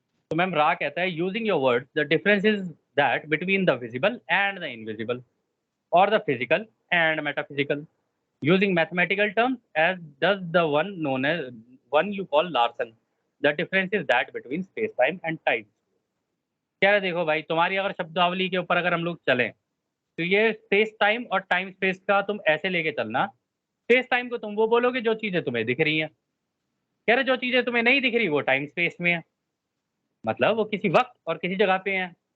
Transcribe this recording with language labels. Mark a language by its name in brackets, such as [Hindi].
[Hindi] तो मैम रा कहता है [English] Using your words the difference is that between the visible and the invisible और the physical and metaphysical using mathematical terms as does the one known as one you call Larson. The difference is that between space time and time. [Hindi] क्या है देखो भाई, तुम्हारी अगर शब्दावली के ऊपर अगर हम लोग चलें तो ये स्पेस टाइम और टाइम स्पेस का तुम ऐसे लेके चलना। स्पेस टाइम को तुम वो बोलोगे जो चीज़ें तुम्हें दिख रही हैं, कह रहे जो चीज़ें तुम्हें नहीं दिख रही वो टाइम स्पेस में है, मतलब वो किसी वक्त और किसी जगह पे हैं।